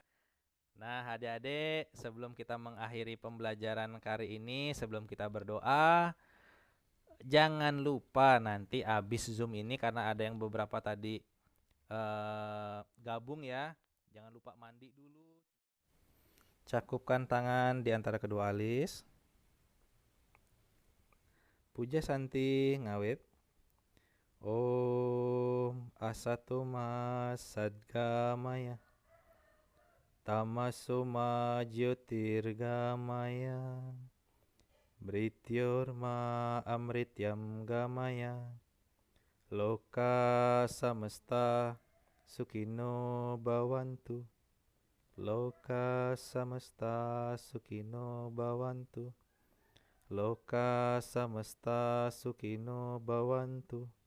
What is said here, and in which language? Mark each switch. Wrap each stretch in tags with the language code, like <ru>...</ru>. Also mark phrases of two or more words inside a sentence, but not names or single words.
<id>Nah adik-adik, sebelum kita mengakhiri pembelajaran kali ini, sebelum kita berdoa, jangan lupa nanti habis Zoom ini karena ada yang beberapa tadi gabung ya. Jangan lupa mandi dulu. Cakupkan tangan di antara kedua alis. Puja Santi ngawit.</id> <sa>ॐ असतोमा सद्गमय तमसोमा ज्योतिर्गमय मृत्योर्मा अमृतं गमय लोकाः समस्ताः सुखिनो भवन्तु लोकाः समस्ताः सुखिनो भवन्तु लोकाः समस्ताः सुखिनो भवन्तु.</sa>